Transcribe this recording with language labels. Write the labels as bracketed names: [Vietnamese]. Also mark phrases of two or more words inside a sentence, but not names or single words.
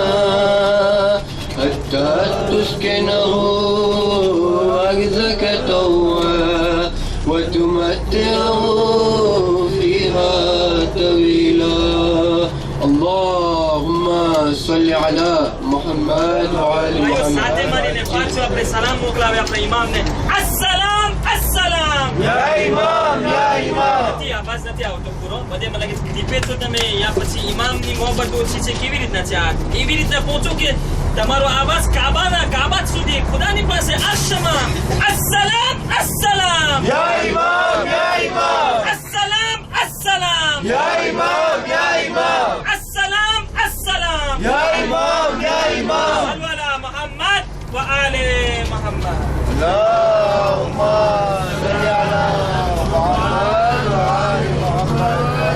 [Arabic] حتى تسكنه أرزك طوعا وتمتعه اللهم صل على محمد وعلى [Gujarati] સાથે [Arabic] محمد. [Gujarati] મળીને પાછો આપણે સલામ મોકલાવે આપણા ઇમામને. [Arabic] السلام السلام. يا إمام يا إمام. [Gujarati] નથી આવાજ નથી આવતો પૂરો. બધે મને લાગે દીપે છો તમે યા પછી ઇમામની મોહબ્બત ઓછી છે. કેવી રીતના છે આ? એવી રીતના પહોંચો કે તમારો આવાજ કાબા સુધી ખુદાની પાસે [Arabic] السلام السلام السلام. يا إمام يا إمام. السلام السلام. يا إمام يا إمام. السلام السلام. يا إمام يا إمام. صلوا على محمد وآل محمد. اللهم صل على محمد وعلى محمد.